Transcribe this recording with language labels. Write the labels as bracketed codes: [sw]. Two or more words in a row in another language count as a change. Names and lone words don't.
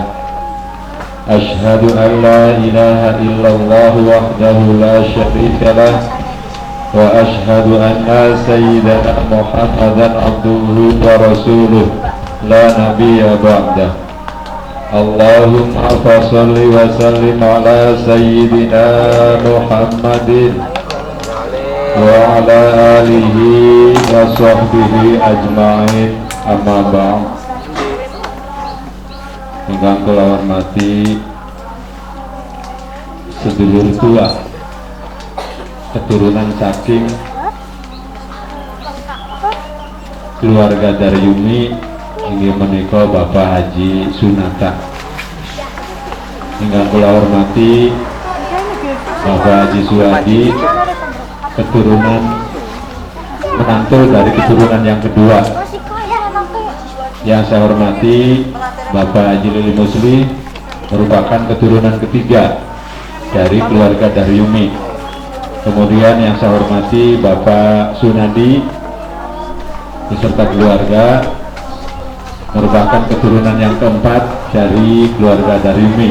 [ar] أشهد أن لا إله إلا الله وحده لا شريك له وأشهد أن سيدنا محمدا عبده ورسوله لا نبي بعده. اللهم فصل وسلم على سيدنا محمد وعلى آله وصحبه أجمعين أما بعد. [jv] Ingkang kula hormati sedulur tua keturunan saking keluarga Daryumi inggih menika Bapak Haji Sunata. Ingkang kula hormati Bapak Haji Suwadi, [id] keturunan menantu dari keturunan yang kedua. Yang saya hormati Bapak Haji Lili Musli, merupakan keturunan ketiga dari keluarga Daryumi. Kemudian yang saya hormati Bapak Sunadi beserta keluarga, merupakan keturunan yang keempat dari keluarga Daryumi.